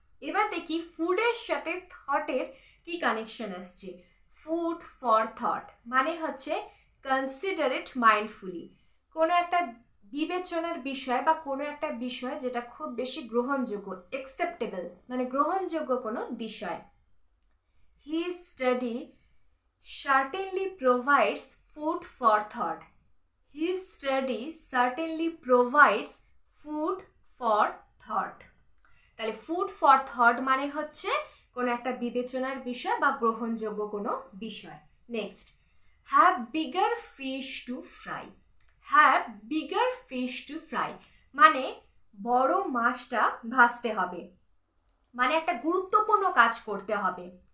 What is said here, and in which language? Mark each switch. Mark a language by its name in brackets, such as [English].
[Bangla] এবার দেখি ফুডের সাথে থটের কি কানেকশন আসছে। ফুড ফর থট মানে হচ্ছে [English] Consider it mindfully. [Bangla] কোনো একটা বিবেচনার বিষয় বা কোনো একটা বিষয় যেটা খুব বেশি গ্রহণযোগ্য, অ্যাকসেপ্টেবল মানে গ্রহণযোগ্য কোনো বিষয়। [English] His study certainly provides food for thought. His study certainly provides food for thought. [Bangla] তাহলে ফুড ফর থট মানে হচ্ছে কোনো একটা বিবেচনার বিষয় বা গ্রহণযোগ্য কোনো বিষয়। [English] Next, have bigger fish to fry. [Bangla] Have bigger fish two fry মানে বড় মাছটা ভাজতে হবে, মানে একটা গুরুত্বপূর্ণ কাজ করতে হবে।